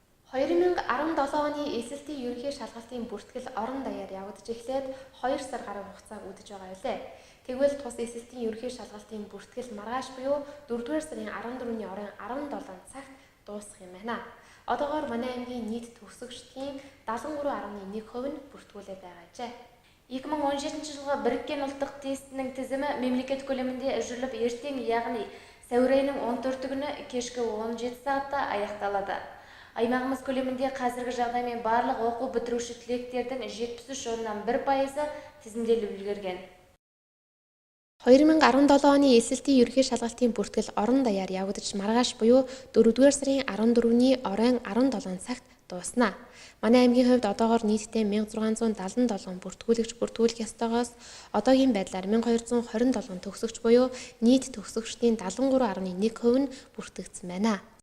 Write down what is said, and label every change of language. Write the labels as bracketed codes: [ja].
[mn] 2017 оны эсэлтийн ерөнхий шалгалтын бүртгэл орон даяар явагдаж эхлээд 2 сар гаруй хугацааг үдэж байгаа билээ. Тэгвэл тус эсэлтийн ерөнхий шалгалтын бүртгэл маргааш буюу 4-р сарын 14-ний оройн 17 цагт дуусах юм байна. Одоогоор манай аймгийн нийт төгсөгчдийн 73.1% нь бүртгүүлээд байгаа ажээ. [kk] 2017 жылғы Біріккен ұлттық тестінің тізімі мемлекет көлемінде жүріліп, ертең яғни сәуір айының 14 күні кешкі 17 сағатта аяқталады. Аймағымыз көлемінде қазіргі жағдаймен барлық оқу бітіруші түлектердің 73.1% тізімделіп үлгерген. [mn] 2017 оны эсэлтийн ерөнхий шалгалтын бүртгэл орон даяар явагдаж маргааш буюу 4-р сарын 14-ний оройн 17 цагт дуусна. Манай аймгийн хувьд одоогоор нийтдээ 1677 бүртгүүлэгч бүртгүүлэх ёстойгоос одоогийн байдлаар 1227 төгсөгч буюу нийт төгсөгчдийн 73.1% нь бүртгэгдсэн байна.